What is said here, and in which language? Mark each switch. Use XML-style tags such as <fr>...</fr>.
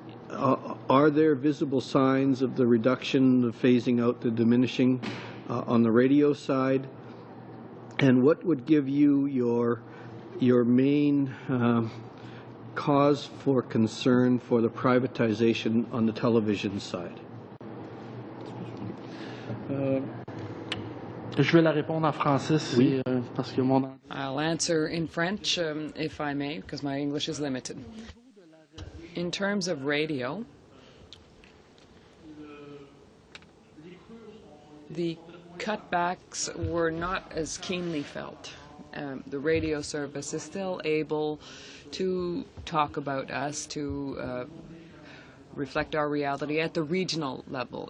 <en>Are there visible signs of the reduction, the phasing out, the diminishing on the radio side? And what would give you your main cause for concern for the privatization on the television side?</en> <fr>Je vais la répondre en français parce que mon...</fr> <en>I'll answer in French, if I may, because my English is limited. In terms of radio, the cutbacks were not as keenly felt. The radio service is still able to talk about us, to reflect our reality at the regional level.</en>